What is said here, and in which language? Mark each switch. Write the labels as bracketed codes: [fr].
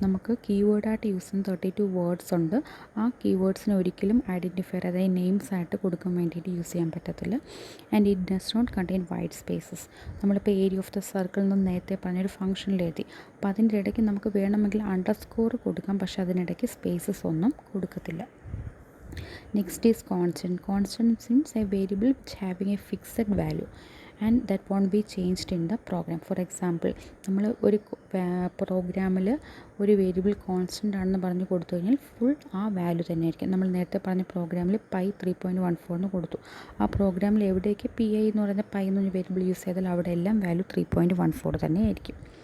[ml] നമുക്ക് കീവേഡായിട്ട് യൂസ് ചെയ്യുന്ന 32 വേർഡ്സ് ഉണ്ട്. ആ കീവേഡ്സിന് ഒരിക്കലും ഐഡൻറ്റിഫയർ, അതായത് നെയിംസ് ആയിട്ട് കൊടുക്കാൻ വേണ്ടിയിട്ട് യൂസ് ചെയ്യാൻ പറ്റത്തില്ല. [en] And it does not contain white spaces. [ml] നമ്മളിപ്പോൾ ഏരിയ ഓഫ് ദ സർക്കിൾ എന്ന് നേരത്തെ പറഞ്ഞൊരു ഫംഗ്ഷനിൽ എഴുതി. അപ്പോൾ അതിൻ്റെ ഇടയ്ക്ക് നമുക്ക് വേണമെങ്കിൽ അണ്ടർസ്കോർ കൊടുക്കാം, പക്ഷേ അതിനിടയ്ക്ക് സ്പേസസ് ഒന്നും കൊടുക്കത്തില്ല. [en] Next is constant. Constant means a variable which having a fixed value and that won't be changed in the program. [ml] For example, നമ്മൾ ഒരു പ്രോഗ്രാമിൽ ഒരു വേരിയബിൾ കോൺസ്റ്റൻ്റ് ആണെന്ന് പറഞ്ഞ് കൊടുത്തു കഴിഞ്ഞാൽ ഫുൾ ആ വാല്യൂ തന്നെ ആയിരിക്കും. നമ്മൾ നേരത്തെ പറഞ്ഞ പ്രോഗ്രാമിൽ പൈ 3.14 എന്ന് കൊടുത്തു. ആ പ്രോഗ്രാമിൽ എവിടേക്ക് പി ഐ എന്ന് പറയുന്ന പൈ എന്നൊരു വേരിയബിൾ യൂസ് ചെയ്താൽ അവിടെ എല്ലാം വാല്യൂ 3.14 തന്നെ ആയിരിക്കും.